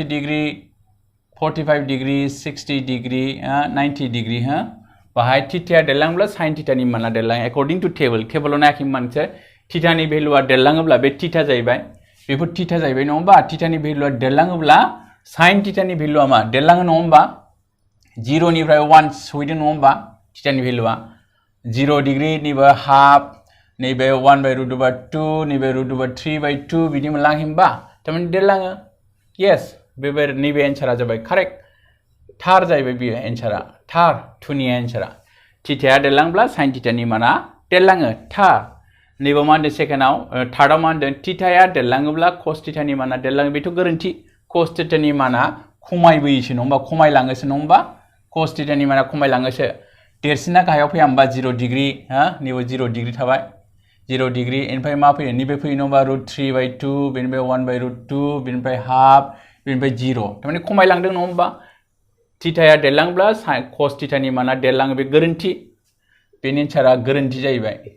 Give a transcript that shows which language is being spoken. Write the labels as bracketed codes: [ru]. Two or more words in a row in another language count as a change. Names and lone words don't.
[brx] डिग्री 45 डिग्री 60 डिग्री 90 डिग्री हो बाहाय थीटाया देरलाङोब्ला sin थीटानि माना देरलाङो [en] according to [brx] टेबलाव नायाखै मानसि थीटानि भेलुआ देरलाङोब्ला बे थीटा जाहैबाय बेफोर थीटा जाहैबाय नङा होमबा थीटानि भेलुआ देरलाङोब्ला sin थीटानि भेलुआ मा देरलाङो नङा होमबा 0 निफ्राय 1 सहैदों नङा होमबा थीटानि भेलुआ 0 डिग्री निबो हाफ नैबे [en] 1 by root over 2 [brx] नैबे [en] root over 3 by 2 [brx] बिदि मोनलाङो होमबा थारमाने देरलाङो यस बेबो नैबे एन्सारा जाबाय कारेक्ट थार जाहैबाय बेयो एन्सारा थार 2 नि एन्सारा थीटाया देरलाङोब्ला sin थीटानि माना देरलाङो थार नैबे मा होनदों सेकेन्डआव थार्डआव मा होनदों थीटाया देरलाङोब्ला cos थीटानि माना देरलाङो बेथ' गोरोन्थि cos थीटानि माना खमायबोयोसो नङा होमबा खमायलाङोसो नङा होमबा cos थीटानि माना खमायलाङोसो देरसिना गाहायाव फैया होमबा 0 डिग्री नैबे 0 डिग्री थाबाय 0 डिग्री इनिफ्राय मा फैयो नैबे फैयो नङा होमबा [en] √3 by 2 [brx] बेनिफ्राय [en] 1 by √2 [brx] बेनिफ्राय हाफ बेनिफ्राय 0 थारमाने खमायलांदों नङा होमबा थीटाया देरलाङोब्ला cos थीटानि माना देरलाङो बे गोरोन्थि बेनि एन्सारा गोरोन्थि जाहैबाय